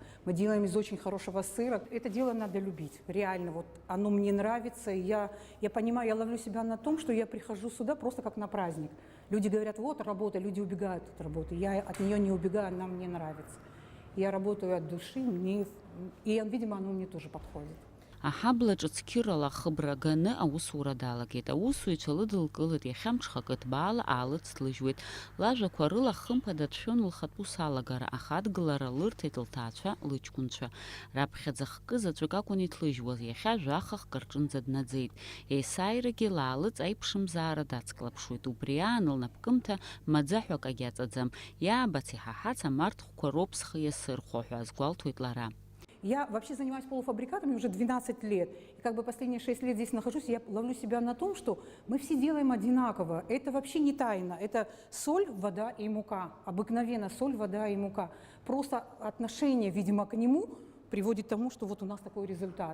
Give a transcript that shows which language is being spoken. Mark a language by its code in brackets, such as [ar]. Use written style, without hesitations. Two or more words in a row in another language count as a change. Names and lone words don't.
[ru] Мы делаем из очень хорошего сыра. Это дело надо любить, реально. Вот оно мне нравится, и я понимаю, я ловлю себя на том, что я прихожу сюда просто как на праздник. Люди говорят, вот работа, люди убегают от работы. Я от нее не убегаю, она мне нравится. Я работаю от души, и, видимо, оно мне тоже подходит. [ab] Аҳаблаҿы цқьырала хыбра ганы аусура далагеит. Аусуҩцәа лыдылкылеит, иахьамҽхак ҭбаала аалыцҭлыжьуеит. Лажәақәа рыла хымԥада дшәон лхатәы салагара, аха адгылара лырҭеит лҭаацәа, лыҷкәынцәа. Раԥхьаӡа хкы заҵәык акәын иҭлыжьуаз, иахьа жәахахк рҿынӡа днаӡеит. Есааирагьы лаалыҵ аиԥшымзаара дацклаԥшуеит. Убри аан лнапкымҭа маӡаҳәак агьаҵаӡам. Иаабац иҳаҳац амарҭхәқәа роуп схы иасырхәо ҳәа азгәалҭоит лара. [ru] Я вообще занимаюсь полуфабрикатами уже 12 лет. И как бы последние 6 лет здесь нахожусь, я ловлю себя на том, что мы все делаем одинаково. Это вообще не тайна. Это соль, вода и мука. Обыкновенно соль, вода и мука. Просто отношение, видимо, к нему приводит к тому, что вот у нас такой результат.